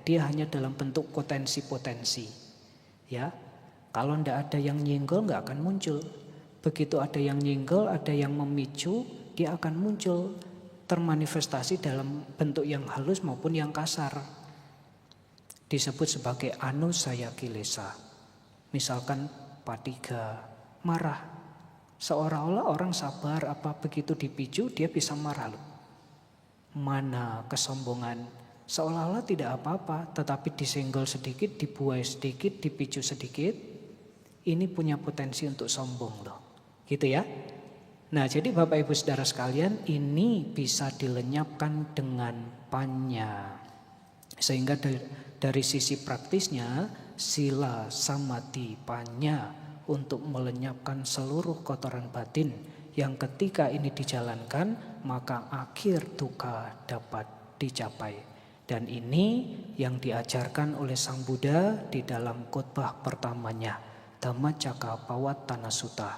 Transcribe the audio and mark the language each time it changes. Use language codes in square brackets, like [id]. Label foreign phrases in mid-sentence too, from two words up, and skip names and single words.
[id] Dia hanya dalam bentuk potensi-potensi. Ya, kalau tidak ada yang nyenggol nggak akan muncul. Begitu ada yang nyenggol, ada yang memicu, dia akan muncul. Termanifestasi dalam bentuk yang halus maupun yang kasar. Disebut sebagai [pi] anusaya kilesa. [id] Misalkan patiga, marah. Seolah-olah orang sabar, begitu dipicu dia bisa marah loh. Mana kesombongan, seolah-olah tidak apa-apa, tetapi disenggol sedikit, dibuai sedikit, dipicu sedikit, ini punya potensi untuk sombong loh. Gitu ya. Nah, jadi Bapak Ibu Saudara sekalian, ini bisa dilenyapkan dengan panya. Sehingga dari sisi praktisnya, [pi] sila, samadhi, panya [id] untuk melenyapkan seluruh kotoran batin yang ketika ini dijalankan, maka akhir duka dapat dicapai. Dan ini yang diajarkan oleh Sang Buddha di dalam khotbah pertamanya, Dhammacakkappavattana Sutta.